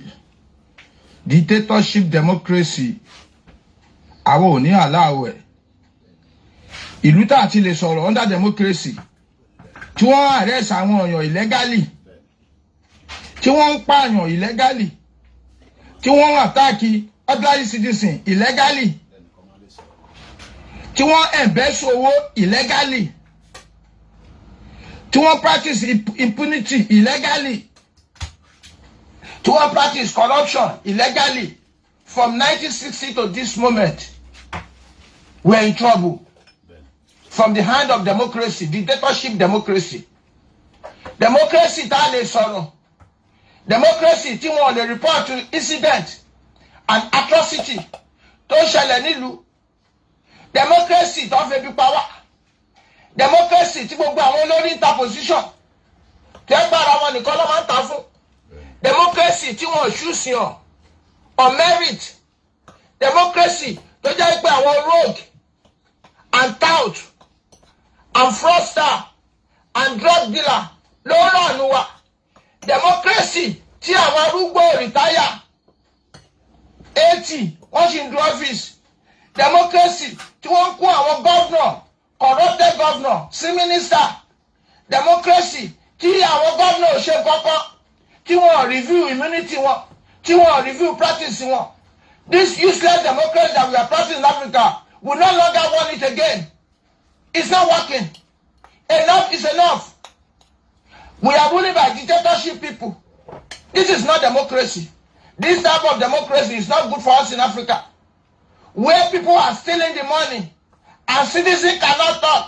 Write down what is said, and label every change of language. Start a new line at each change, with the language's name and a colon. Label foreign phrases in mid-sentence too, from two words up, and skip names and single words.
English: Dictatorship democracy.
Yoruba: Àwọn ò ní aláwẹ̀. Ìlú tá a ti lè sọ̀rọ̀
English: under democracy.
Yoruba: Tí wọ́n arrest àwọn èèyàn illegally. Tí wọ́n ń pààyàn illegally. Tí wọ́n ń
English: attack ordinary citizen illegally.
Yoruba: Tí wọ́n embezzle owó illegally. Tí wọ́n
English: practice impunity illegally.
Yoruba: Tí wọ́n
English: practice corruption illegally. From 1960 to this moment, we're in trouble. From the hand of democracy, dictatorship democracy.
Yoruba: Democracy tá lè sọ̀rọ̀. Democracy tí wọ́n lè
English: report to incident and atrocity
Yoruba: tó ṣẹlẹ̀ nílùú. Democracy tó fẹ́ bí pa wá. Democracy tí gbogbo àwọn olórí ń ta position. Tẹ́ gbára wọn nìkan ló máa ń ta fún. Democracy tí wọ́n choose yàn
English: on merit.
Yoruba: Democracy tó jẹ́ pé àwọn
English: rogue and tout and fraudster and drug dealer
Yoruba: ló ràn wá. Democracy tí àwọn arúgbó retire 80 wọ́n ṣì ń
English: do office.
Yoruba: Democracy tí wọ́n kó àwọn
English: governor corrupted governor
Yoruba: sí minister. Democracy tí àwọn governor ṣe kọ́kọ́ tí wọ́n
English: review immunity
Yoruba: wọn tí wọ́n
English: review practice
Yoruba: wọn.
English: This useless democracy that we are practicing in Africa will no longer want it again. It's not working. Enough is enough. We are ruled by dictatorship people. This is not democracy. This type of democracy is not good for us in Africa. Where people are stealing the money and citizens cannot talk.